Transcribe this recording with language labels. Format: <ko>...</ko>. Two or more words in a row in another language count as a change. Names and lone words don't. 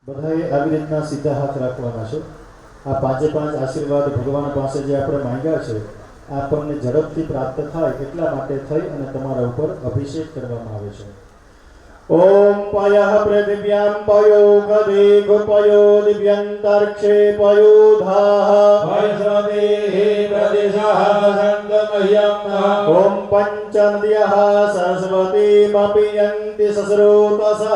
<gu>બધાએ આવી રીતના સીધા હાથ રાખવાના છે। આ પાંચે પાંચ આશીર્વાદ ભગવાન પાસે જે આપણે માંગ્યા છે આપણને ઝડપથી પ્રાપ્ત થાય એટલા માટે થઈ અને તમારા ઉપર અભિષેક કરવામાં આવે છે।</gu> <sa>ओम पयः पृथिव्यां पयो गदेघ पयो दिव्यन्तरिक्षे पयो धाः वैश्वदेः प्रदिशः सङ्गमह्यं ओम पंचनद्यः सरस्वतीमपि यन्ति सस्रोतसः</sa>